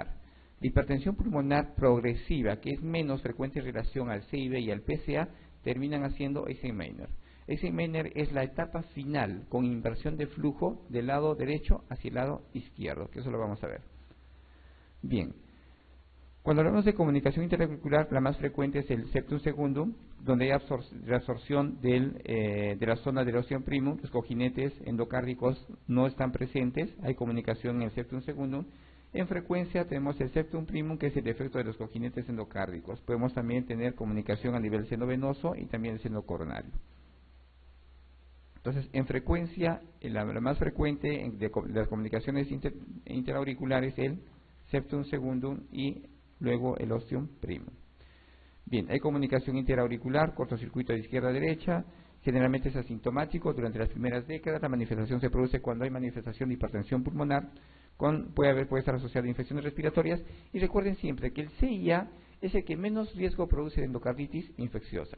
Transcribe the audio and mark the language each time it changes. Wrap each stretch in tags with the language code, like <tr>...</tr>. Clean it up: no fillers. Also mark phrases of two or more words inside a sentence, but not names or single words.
<es>La hipertensión pulmonar progresiva, que es menos frecuente en relación al CIB y al PCA, terminan haciendo Eisenmenger. Eisenmenger es la etapa final con inversión de flujo del lado derecho hacia el lado izquierdo, que eso lo vamos a ver. Bien, cuando hablamos de comunicación interauricular, la más frecuente es el</es> <la>septum secundum,</la> <es>donde hay reabsorción de la zona del</es> <la>ostium primum,</la> <es>los cojinetes endocárdicos no están presentes, hay comunicación en el</es> <la>septum secundum.</la> <es>En frecuencia tenemos el</es> <la>septum primum,</la> <es>que es el defecto de los cojinetes endocárdicos. Podemos también tener comunicación a nivel seno venoso y también el seno coronario. Entonces, en frecuencia, la más frecuente de las comunicaciones interauriculares es el</es> <la>septum secundum</la> <es>y luego el</es> <la>ostium primum.</la> <es>Bien, hay comunicación interauricular, cortocircuito de izquierda a derecha, generalmente es asintomático. Durante las primeras décadas la manifestación se produce cuando hay manifestación de hipertensión pulmonar, puede estar asociado a infecciones respiratorias, y recuerden siempre que el CIA es el que menos riesgo produce de endocarditis infecciosa.</es>